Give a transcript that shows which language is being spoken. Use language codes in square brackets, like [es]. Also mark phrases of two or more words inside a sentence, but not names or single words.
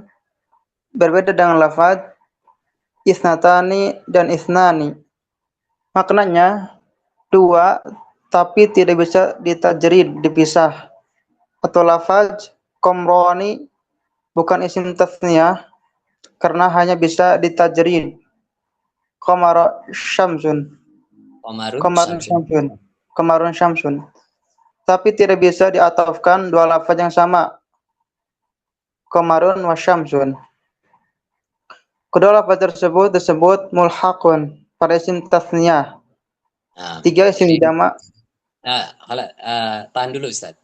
[id] Berbeda dengan lafaz isnatani dan isnani. Maknanya dua, tapi tidak bisa ditajrid, dipisah. Atau lafaz komroni bukan isim tasniyah karena hanya bisa ditajrid. [ar] قمر شمس. Qamarun Qamarun syamsun. شمس. قمر شمس. [id] Tapi tidak bisa diatafkan dua lafaz yang sama. [ar] قمر وشمس. [id] Kedua lafaz tersebut disebut mulhaqun pada isim tasniyah. Nah, Tiga isim jadi jamak. tahan dulu Ustaz.